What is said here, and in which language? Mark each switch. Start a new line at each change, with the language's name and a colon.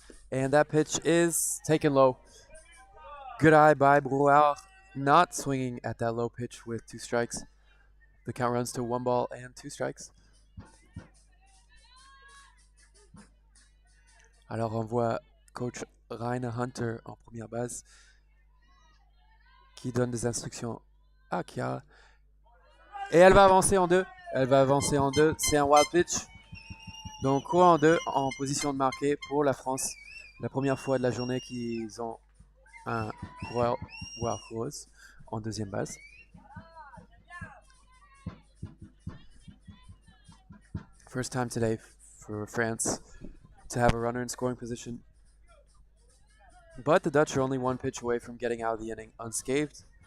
English: And that pitch is taken low. Good eye by Brouard, not swinging at that low pitch with 2 strikes. The count runs to 1 ball and 2 strikes.
French: Alors on voit coach Rainer Hunter en première base qui donne des instructions à Chiara. Et elle va avancer en 2. Elle va avancer en 2. C'est un wild pitch. Donc courant en 2 en position de marquer pour la France. La première fois de la journée qu'ils ont un coureur coureuse en deuxième base.
English: First time today for France to have a runner in scoring position. But the Dutch are only 1 pitch away from getting out of the inning unscathed.